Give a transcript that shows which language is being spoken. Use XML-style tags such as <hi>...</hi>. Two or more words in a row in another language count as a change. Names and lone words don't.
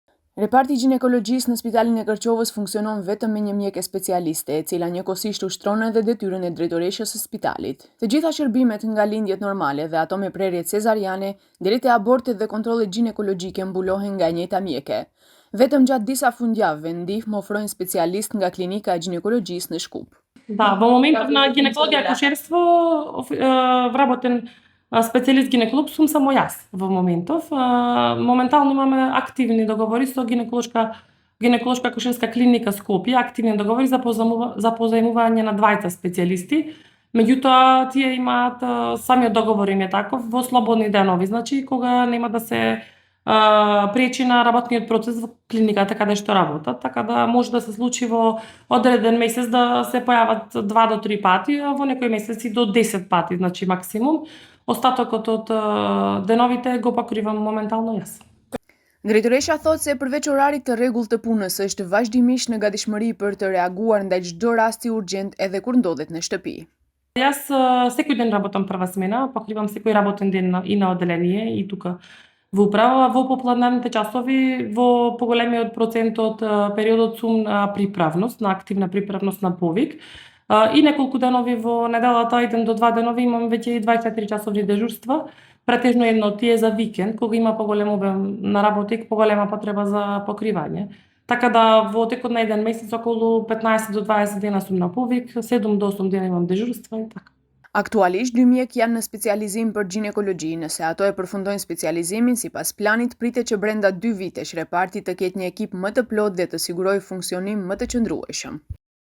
<sq>Reparti ginekologjisë në Spitalin e Kërqovës funksionon vetëm me një mjeke specialiste, e cila njëkohësisht ushtron edhe detyrën e drejtoreshës së spitalit. Të gjitha shërbimet nga lindjet normale dhe ato me prerje cezariane, deri te abortet dhe kontrollet ginekologjike mbulohen nga e njëjta mjeke. Vetëm gjatë disa fundjavëve ndihmë ofrojnë specialistë nga klinika e ginekologjisë në Shkup.</sq> <mk>Да, во моментов на гинекологија и акушерство вработен специјалист гинеколог сум само јас во моментов. Моментално имаме активни договори со гинеколошка акушерска клиника Скопје, активни договори за позајмување на двајца специјалисти. Меѓутоа, тие имаат самиот договор им е таков во слободни денови, значи кога нема да се пречи на работниот процес во клиниката каде што работат, така да може да се случи во одреден месец да се појават 2 до 3 пати, а во некои месеци до 10 пати, значи максимум. Остатокот од деновите го покривам моментално јас.</mk> <sq>Drejtoresha thot se përveç orarit të rregullt të punës është vazhdimisht në gatishmëri për të reaguar ndaj çdo rasti urgjent edhe kur ndodhet në shtëpi.</sq> <mk>Јас секој ден работам прва смена, покривам секој работен ден и на одделение и тука во управа, во попладневните часови, во поголемиот процент од периодот сум на приправност, на активна приправност на повик. И неколку денови во неделата, 1 до 2 денови имам веќе и 24 часовни дежурства. Претежно едно од тие за викенд, кога има поголем обем на работа и поголема потреба за покривање. Така да во текот на еден месец околу 15 до 20 дена сум на повик, 7 до 8 дена имам дежурства и така.</mk> <sq>Aktualisht, 2 mjek janë në specializim për ginekologji, nëse ato e përfundojnë specializimin, sipas planit pritet që brenda 2 vitesh reparti të ketë një ekip më të plotë dhe të sigurojë funksionim më të qëndrueshëm.</sq>